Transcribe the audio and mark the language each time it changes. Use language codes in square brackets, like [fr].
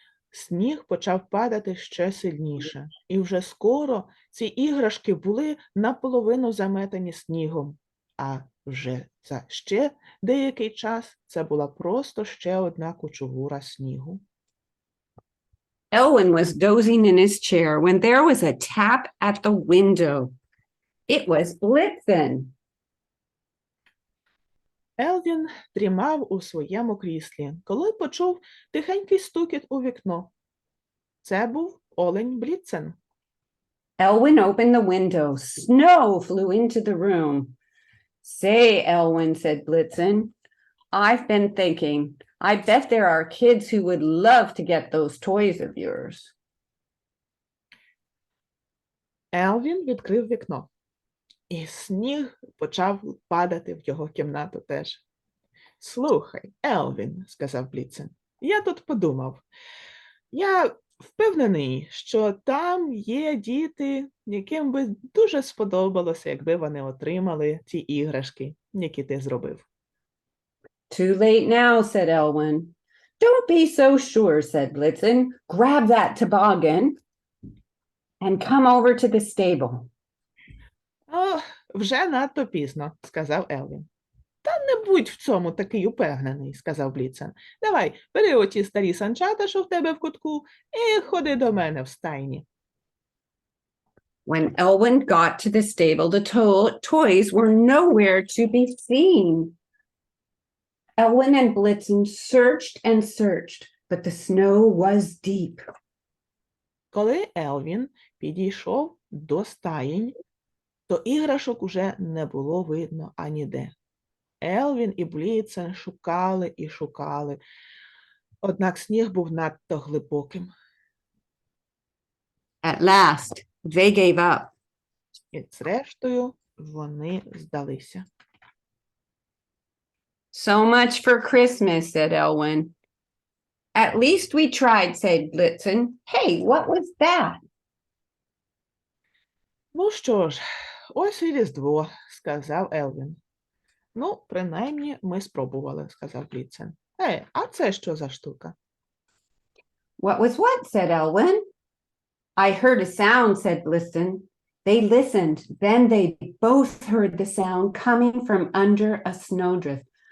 [uk] Сніг почав падати ще сильніше, і вже скоро ці іграшки були наполовину заметені снігом, а вже за ще деякий час це була просто ще одна кучугура снігу. [en] Elwyn was dozing in his chair when there was a tap at the window. It was Blitzen. [uk] Елвін дрімав у своєму кріслі, коли почув тихенький стукіт у вікно. Це був олень Бліцен. [en] Elwyn opened the window. Snow flew into the room. Say, Elwyn, said Blitzen, I've been thinking. I bet there are kids who would love to get those toys of yours. [uk] Елвін відкрив вікно, і сніг почав падати в його кімнату теж. «Слухай, Елвін, – сказав Бліцен, – я тут подумав. Я впевнений, що там є діти, яким би дуже сподобалося, якби вони отримали ті іграшки, які ти зробив». [en] Too late now, said Elwyn. Don't be so sure, said Blitzen. Grab that toboggan and come over to the stable. [uk] «О, вже надто пізно», – сказав Елвін. «Та не будь в цьому такий упевнений», – сказав Бліцен. «Давай, бери оті старі санчата, що в тебе в кутку, і ходи до мене в стайні». [en] When Elwyn got to the stable, the toys were nowhere to be seen. Elwyn and Blitzen searched and searched, but the snow was deep. [uk] Коли Елвін підійшов до стаєнь, то іграшок уже не було видно аніде. Елвін і Бліцен шукали і шукали, однак сніг був надто глибоким. [en] At last, they gave up. [uk] І зрештою вони здалися. [en] So much for Christmas, said Elwyn. At least we tried, said Blitzen. Hey, what was that? [uk] «Ну що ж, ось і Різдво», – сказав Елвін. «Ну, принаймні, ми спробували», – сказав Бліцен. А це що за штука?» [en] What was what, said Elwyn. I heard a sound, said Blitzen. They listened. Then they both heard the sound coming from under a snowdrift.